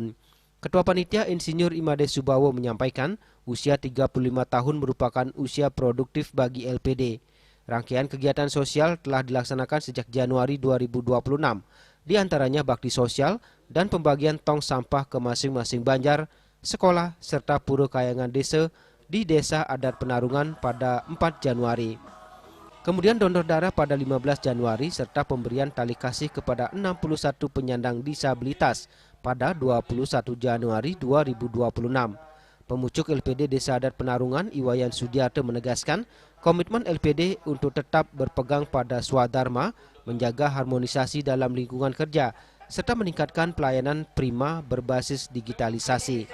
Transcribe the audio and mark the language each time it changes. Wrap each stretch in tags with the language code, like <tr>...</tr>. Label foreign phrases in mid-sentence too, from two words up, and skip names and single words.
<id>Ketua Panitia Insinyur Imade Subawo menyampaikan usia 35 tahun merupakan usia produktif bagi LPD. Rangkaian kegiatan sosial telah dilaksanakan sejak Januari 2026, di antaranya bakti sosial dan pembagian tong sampah ke masing-masing banjar, sekolah, serta pura kayangan desa di Desa Adat Penarungan pada 4 Januari. Kemudian donor darah pada 15 Januari serta pemberian tali kasih kepada 61 penyandang disabilitas pada 21 Januari 2026. Pemucuk LPD Desa Adat Penarungan Iwayan Sudiarto menegaskan komitmen LPD untuk tetap berpegang pada swadharma, menjaga harmonisasi dalam lingkungan kerja, serta meningkatkan pelayanan prima berbasis digitalisasi.</id>